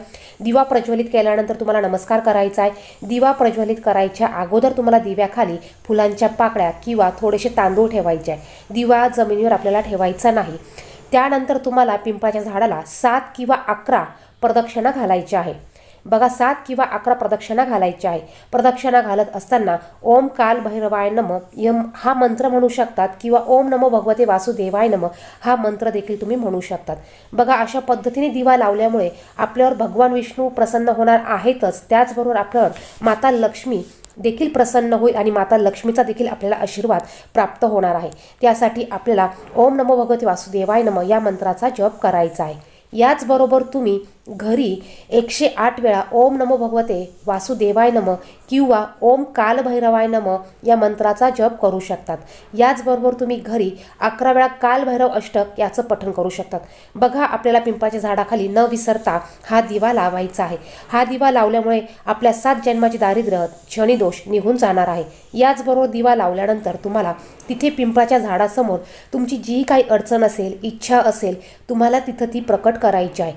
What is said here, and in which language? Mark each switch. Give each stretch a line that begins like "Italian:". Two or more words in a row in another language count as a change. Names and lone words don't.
Marathi: दिवा प्रज्वलित केल्यानंतर तुम्हाला नमस्कार करायचा आहे. दिवा प्रज्वलित करायच्या अगोदर तुम्हाला दिव्याखाली फुलांच्या पाकळ्या किंवा थोडेसे तांदूळ ठेवायचे आहे. दिवा जमिनीवर आपल्याला ठेवायचा नाही. त्यानंतर तुम्हाला पिंपळाच्या झाडाला 7 किंवा 11 प्रदक्षिणा घालायच्या आहे. बघा 7 किंवा 11 प्रदक्षिणा घालायच्या आहे. प्रदक्षिणा घालत असताना
Sanskrit: ओम काल भैरवाय नमः
Marathi: हा मंत्र म्हणू शकतात किंवा
Sanskrit: ओम नमो भगवते वासुदेवाय नमः
Marathi: हा मंत्र देखील तुम्ही म्हणू शकतात. बघा अशा पद्धतीने दिवा लावल्यामुळे आपल्यावर भगवान विष्णू प्रसन्न होणार आहेतच, त्याचबरोबर आपल्यावर माता लक्ष्मी देखील प्रसन्न होईल आणि माता लक्ष्मीचा देखील आपल्याला आशीर्वाद प्राप्त होणार आहे. त्यासाठी आपल्याला
Sanskrit: ओम नमो भगवते वासुदेवाय नमः
Marathi: या मंत्राचा जप करायचा आहे. याचबरोबर तुम्ही घरी 108 वेळा
Sanskrit: ओम नमो भगवते वासुदेवाय नमः
Marathi: किंवा
Sanskrit: ओम काल भैरवाय नमः
Marathi: या मंत्राचा जप करू शकतात. याचबरोबर तुम्ही घरी 11 वेळा काल भैरव अष्टक याचं पठण करू शकतात. बघा आपल्याला पिंपळाच्या झाडाखाली न विसरता हा दिवा लावायचा आहे. हा दिवा लावल्यामुळे आपल्या 7 जन्माचे दारिद्र्य शनिदोष निघून जाणार आहे. याचबरोबर दिवा लावल्यानंतर तुम्हाला तिथे पिंपळाच्या झाडासमोर तुमची जी काही अडचण असेल, इच्छा असेल, तुम्हाला तिथं ती प्रकट करायची आहे.